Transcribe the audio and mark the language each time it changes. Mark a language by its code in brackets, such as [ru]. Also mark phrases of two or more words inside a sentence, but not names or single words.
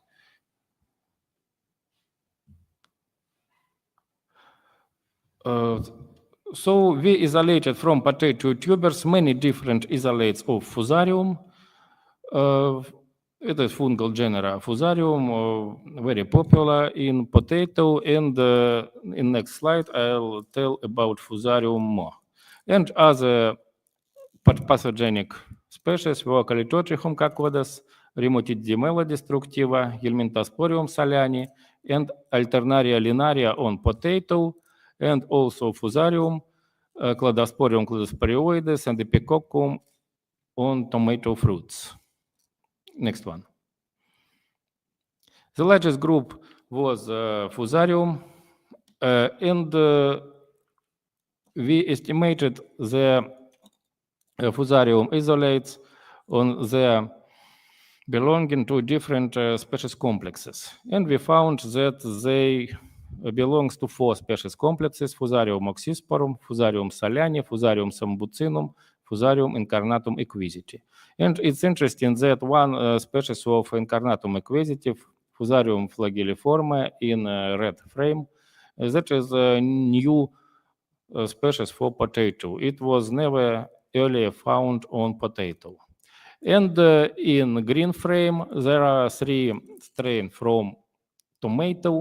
[en] So we isolated from potato tubers many different isolates of Fusarium. It is fungal genera Fusarium, very popular in potato, and in next slide I'll tell about Fusarium more. And other pathogenic species were Calitotrichum cacodes, Remotidimella destructiva, Helminthosporium solani, and Alternaria linaria on potato, and also Fusarium, Cladosporium cladosporioides, and Epicoccum on tomato fruits. Next one. The largest group was Fusarium, and we estimated the Fusarium isolates on their belonging to different species complexes. And we found that they belongs to 4 species complexes: Fusarium oxysporum, Fusarium solani, Fusarium sambucinum, Fusarium incarnatum equisiti. And it's interesting that one species of incarnatum equisiti, Fusarium flagelliforme in red frame, that is a new species for potato. It was never earlier found on potato. And in green frame, there are 3 strains from tomato.